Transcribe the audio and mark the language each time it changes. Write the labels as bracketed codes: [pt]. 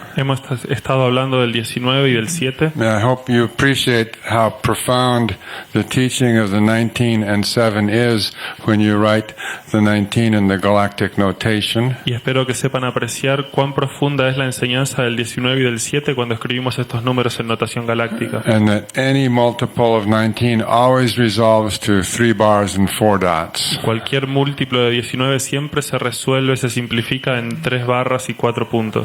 [es] Hemos estado hablando del 19 y del 7. [en] I hope you appreciate how profound the teaching of the 19 and 7 is when you write the 19 in the galactic notation. [es] Y espero que sepan apreciar cuán profunda es la enseñanza del 19 y del 7 cuando escribimos estos números en notación galáctica. [en] And that any multiple of 19 always resolves to 3 bars and 4 dots. [es] Cualquier múltiplo de 19 siempre se resuelve, se simplifica en 3 barras y 4 puntos.